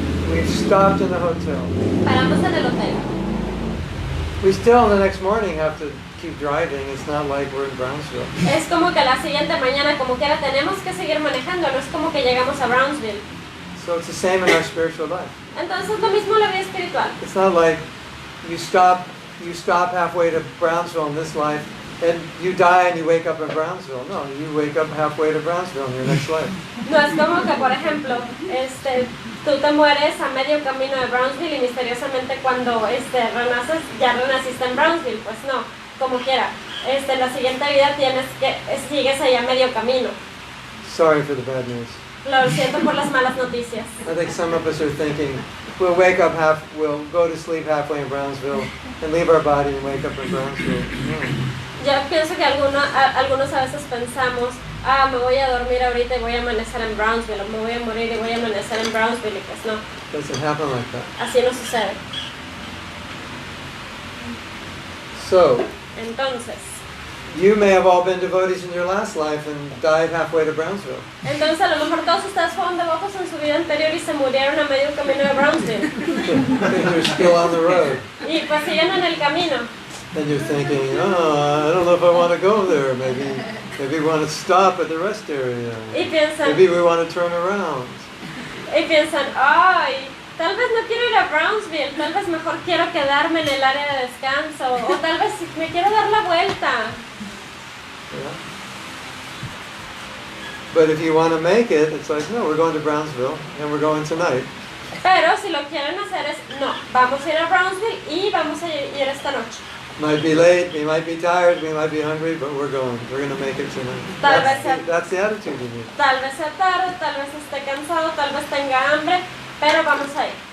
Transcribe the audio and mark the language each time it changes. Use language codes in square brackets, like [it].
[en] We've stopped in the hotel. [es] Paramos en el hotel. [en] We still, the next morning, have to keep driving. It's not like we're in Brownsville. [es] Es como que la siguiente mañana, como quiera, tenemos que seguir manejando, no es como que llegamos a Brownsville. [en] So it's the same in our spiritual life. [es] Entonces, lo mismo en la vida espiritual. [en] It's not like you stop you stop halfway to Brownsville in this life, and you die and you wake up in Brownsville. No, you wake up halfway to Brownsville in your next life. [es] No es como que, por ejemplo, tú te mueres a medio camino de Brownsville y misteriosamente cuando renaces, ya renaciste en Brownsville. Pues no, como quiera. La siguiente vida sigues ahí a medio camino. [en] Sorry for the bad news. [es] Lo siento por las malas noticias. [en] I think some of us are thinking, we'll go to sleep halfway in Brownsville and leave our body and wake up in Brownsville. No. [es] Yo pienso que algunos a veces pensamos, me voy a dormir ahorita y voy a amanecer en Brownsville, o me voy a morir y voy a amanecer en Brownsville, y pues no. [en] Doesn't happen like that. [es] Así no sucede. [en] So, [es] Entonces, [en] you may have all been devotees in your last life and died halfway to Brownsville. [es] a lo mejor todos ustedes fueron devotos en su vida anterior y se murieron a medio camino de Brownsville. [en] You're still on the road. [es] Y pues siguen en el camino. [en] And you're thinking, I don't know if I want to go there. Maybe we want to stop at the rest area. [es] Y piensan, [en] Maybe we want to turn around. [es] ay, tal vez no quiero ir a Brownsville, tal vez mejor quiero quedarme en el área de descanso, o tal vez me quiero dar la vuelta. [en] Yeah. But if you want to make it, it's like, no, we're going to Brownsville and we're going tonight. [es] Pero si lo quieren hacer es, no, vamos a ir a Brownsville y vamos a ir esta noche. [en] Might be late, we might be tired, we might be hungry, but we're going. We're going to make it tonight. That's the attitude you need. [es] Tal vez sea tarde, tal vez esté cansado, tal vez tenga hambre, pero vamos a ir.